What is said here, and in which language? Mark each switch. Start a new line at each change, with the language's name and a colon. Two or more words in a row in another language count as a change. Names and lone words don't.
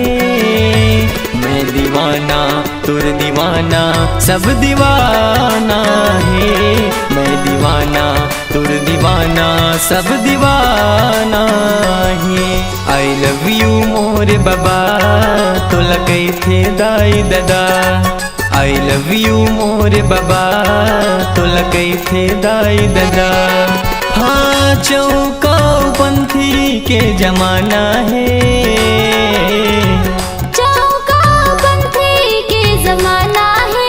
Chhattisgarhi: मैं दीवाना तुर दीवाना सब दीवाना है। मैं दीवाना तुर दीवाना सब दीवाना है।
English: I love you
Chhattisgarhi: मोरे बाबा तो लगे थे दाई दादा।
English: I love you
Chhattisgarhi: मोरे बाबा तो लगे थे दाई दादा। हाँ चौका पंथी के जमाना है। चौका पंथी के जमाना है।